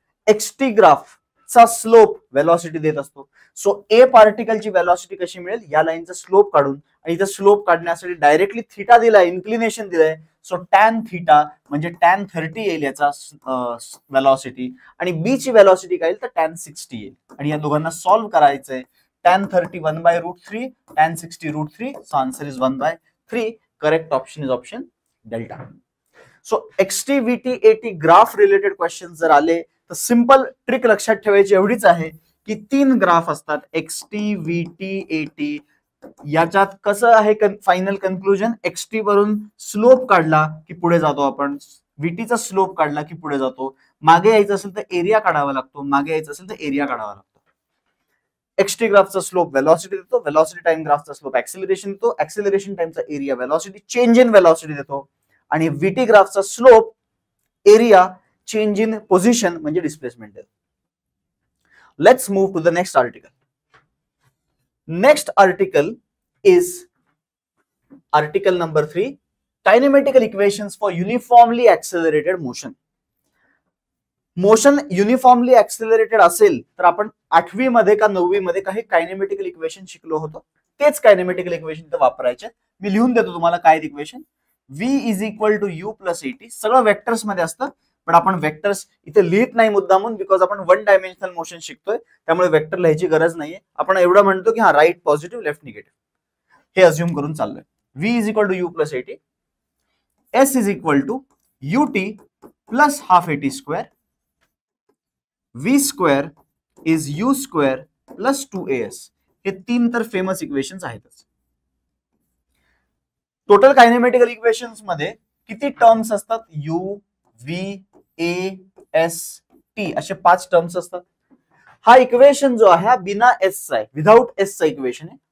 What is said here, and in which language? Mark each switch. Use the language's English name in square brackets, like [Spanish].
[Marathi] XT graph चा slope velocity देत असतो. सो ए पार्टिकलची वेलॉसिटी कशी मिळेल, या लाईनचा स्लोप काढून, आणि इथं स्लोप काढण्यासाठी डायरेक्टली थीटा दिलाय, इन्क्लिनेशन दिलंय. सो टॅन थीटा म्हणजे टॅन 30 येईल याचा वेलॉसिटी, आणि बी ची वेलॉसिटी काय येईल तर टॅन 60 येईल. आणि या दोघांना सॉल्व्ह करायचंय. Tan 30 1/√3, tan 60 √3. [English] So answer is 1/3. Correct option is option delta. [Marathi] So एक्सटीव्हीटी eighty graph related question जर आले तर सिंपल ट्रिक लक्षात ठेवायची एवढीच आहे की 3 ग्राफ असतात एक्सटीव्हीटी एटी. याच्यात कसं आहे फायनल कन्क्लुजन, एक्सटी वरून स्लोप काढला की पुढे जातो आपण, व्हीटीचा स्लोप काढला की पुढे जातो. मागे यायचं असेल तर एरिया काढावा लागतो, मागे यायचं असेल तर एरिया काढावा लागतो. एक्सटी ग्राफचा स्लोप वेलॉसिटी देतो, वेलॉसिटी टाइम ग्राफचा स्लोप ऍक्सेलरेशन देतो, acceleration टाइमचा area velocity change in velocity देतो, आणि VT ग्राफचा slope area change in position म्हणजे डिस्प्लेसमेंट देतो. [English] Let's move to the next article. Next article is article number 3, kinematical equations for uniformly accelerated motion. [Marathi] Motion uniformly ऍक्सेलरेटेड असेल तर आपण 8वी मध्ये का 9वी मध्ये काही कायनेमेटिकल इक्वेशन शिकलो होतो, तेच कायनेमेटिकल इक्वेशन इथं वापरायचे. मी लिहून देतो तुम्हाला काय equation. [English] v is equal to u plus a t. [Marathi] सगळं वेक्टर्स मध्ये असतं पण आपण वेक्टर्स इथे लिहित नाही मुद्दामून, बिकॉज आपण 1 डायमेन्शनल मोशन शिकतोय, त्यामुळे वेक्टर लिहायची गरज नाहीये. आपण एवढं म्हणतो की हा राईट पॉझिटिव्ह लेफ्ट निगेटिव्ह हे अज्युम करून चाललोय. [English] v is equal to u plus a t, s is equal to u t plus half a t square, v square is u square plus 2as. [Marathi] हे 3 तर फेमस इक्वेशन्स आहेतच. Total कायनेमेटिकल equations मध्ये किती terms असतात, u v a s t असे 5 terms असतात. हा equation जो आहे हा बिना s चा आहे, विदाउट s चा इक्वेशन आहे.